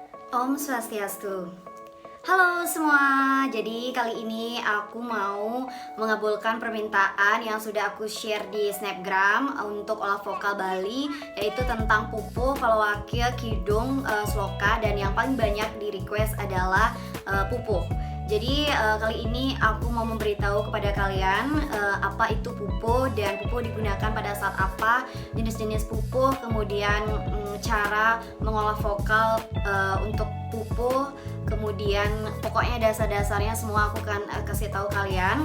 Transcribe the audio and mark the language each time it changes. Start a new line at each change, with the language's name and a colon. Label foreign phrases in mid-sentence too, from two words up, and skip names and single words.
Indonesian: Om Swastiastu. Halo semua, jadi kali ini aku mau mengabulkan permintaan yang sudah aku share di Snapgram untuk olah vokal Bali, yaitu tentang pupuh, palawakya, kidung, sloka, dan yang paling banyak di request adalah pupuh. Jadi kali ini aku mau memberitahu kepada kalian apa itu pupuh dan pupuh digunakan pada saat apa, jenis-jenis pupuh, kemudian cara mengolah vokal untuk pupuh, kemudian pokoknya dasar-dasarnya semua aku akan kasih tahu kalian.